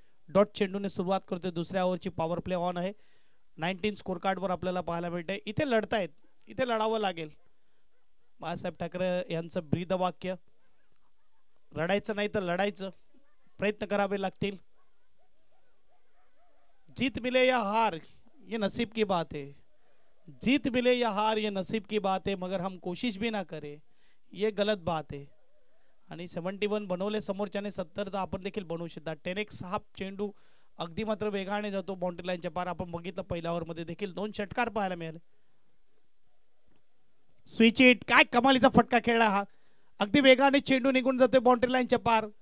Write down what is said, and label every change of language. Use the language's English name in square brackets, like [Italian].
[Marathi] Dot चेंडूने सुरुवात करतोय. दुसऱ्या ओव्हरची पॉवर प्ले ऑन आहे. 19 स्कोर कार्ड वर आपल्याला पाहायला मिळतंय. इथे लढतायत, इथे लढावं लागेल. बाळासाहेब ठाकरे यांचं ब्रीद वाक्य, रडायचं नाही तर लढायचं, प्रयत्न करावे लागतील. [Hindi] जीत मिले या हार ये नसीब की बात है, जीत मिले या हार ये नसीब की बात है, मगर हम कोशिश भी ना करे ये गलत बात है. [Marathi] आणि 71 बनवले समोरच्याने 70 तर आपण देखील बनवू शकता. 10x हा चेंडू अगदी मात्र वेगाने जातो बाउंड्री लाईनच्या पार. आपण बघितलं पहिल्या ओव्हर मध्ये देखील 2 षटकार पाहायला मिळाले. स्विच इट, काय कमालीचा फटका खेळला हा. अगदी वेगाने चेंडू निघून जातोय बाउंड्री लाईनच्या पार.